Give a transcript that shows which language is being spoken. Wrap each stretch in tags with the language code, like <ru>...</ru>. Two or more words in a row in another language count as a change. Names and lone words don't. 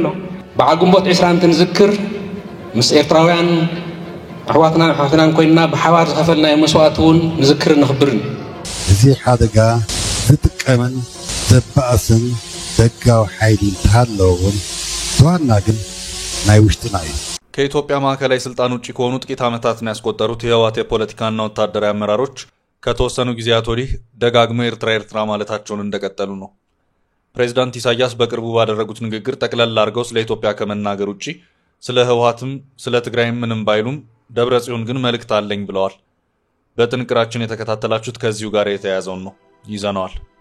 <ti>በዓል ግንቦት 20 ንዝክር ምስ ኤርትራውያን ኣሕዋትናን ኮይንና ብሓባር ዝኸፈልናዮ መስዋዕት እውን ንዝክር ንኽብርን እዚ ሓደጋ ዝጥቀመን ዘባእስን ደጋዊ ሓይሊ እንተሃለውን ተዋና ግን ናይ ውሽጥና እዩ</ti> <am>ከኢትዮጵያ ማዕከላዊ ስልጣን ውጪ ከሆኑ ጥቂት ዓመታትን ያስቆጠሩት የህወሓት የፖለቲካና ወታደራዊ አመራሮች ከተወሰኑ ጊዜያት ወዲህ ደጋግመው ኤርትራ ማለታቸውን እንደቀጠሉ ነው። ፕሬዝዳንት ኢሳያስ በቅርቡ ባደረጉት ንግግር ጠቅለል አድርገው ስለ ኢትዮጵያ ከመናገር ውጪ ስለ ህወሓትም ስለ ትግራይም ምንም ባይሉም ደብረጽዮን ግን መልእክት አለኝ ብለዋል። በጥንቅራችን የተከታተላችሁት ከዚሁ ጋር የተያያዘውን ነው ይዘናል።</am>